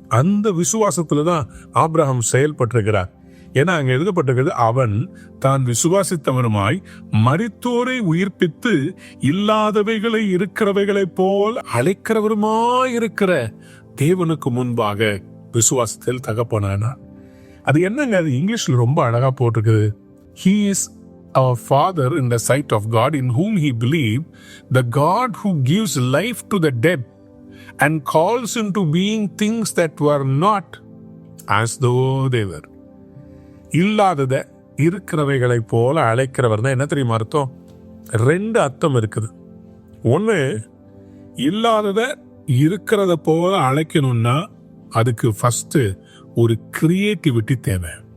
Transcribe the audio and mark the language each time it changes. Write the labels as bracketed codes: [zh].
[ta] அந்த விசுவாசத்துல தான் ஆபிரகாம் செயல்பட்டிருக்கிறார். ஏன்னா அங்க எழுதப்பட்டிருக்கிறது, அவன் தான் விசுவாசித்தவருமாய் மரித்தோரை உயிர்ப்பித்து இல்லாதவைகளை இருக்கிறவைகளை போல் அழைக்கிறவருமாய் இருக்கிற தேவனுக்கு முன்பாக விசுவாசத்தில் தகப்பனானா. அது என்னங்க, அது இங்கிலீஷ்ல ரொம்ப அழகா போட்டிருக்குது. [en] He is our father in the sight of God, in whom he believed, the God who gives life to the dead and calls into being things that were not as though they were. [ta] இல்லாதத இருக்கிறவைகளை போல அழைக்கிறவர் தான் என்ன தெரியுமா அர்த்தம்? 2 அர்த்தம் இருக்குது. ஒன்று, இல்லாதத இருக்கிறத போல அழைக்கணும்னா அதுக்கு ஃபர்ஸ்ட் ஒரு கிரியேட்டிவிட்டி தேவை.